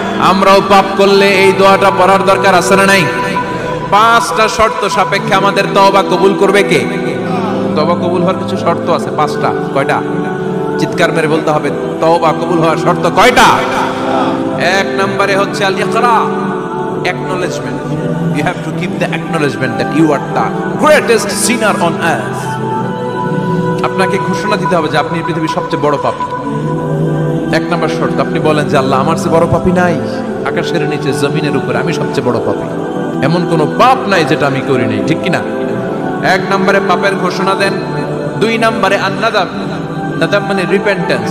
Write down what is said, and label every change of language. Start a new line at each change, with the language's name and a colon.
Bangla: আমরাও পাপ করলে এই দোয়াটা পড়ার দরকার আছে না নাই? 5টা শর্ত সাপেক্ষে আমাদের তওবা কবুল করবে কে? তওবা কবুল হওয়ার কিছু শর্ত আছে, 5টা। কয়টা? চিৎকার মেরে বলতে হবে, তওবা কবুল হওয়ার শর্ত কয়টা? 1 নম্বরে হচ্ছে আল ইকরা, acknowledgement.
English: You have to keep the acknowledgement that you are the greatest sinner on earth.
Bangla: আপনাকে ঘোষণা দিতে হবে যে আপনি পৃথিবীর সবচেয়ে বড় পাপী। 1 নম্বর শর্ত, আপনি বলেন যে আল্লাহ, আমার চেয়ে বড় পাপী নাই, আকাশের নিচে জমিনের উপরে আমি সবচেয়ে বড় পাপী, এমন কোনো পাপ নাই যেটা আমি করি নাই, ঠিক কিনা? 1 নম্বরে পাপের ঘোষণা দেন। 2 নম্বরে আন-নাদাম, নাদাম মানে রিপেন্টেন্স।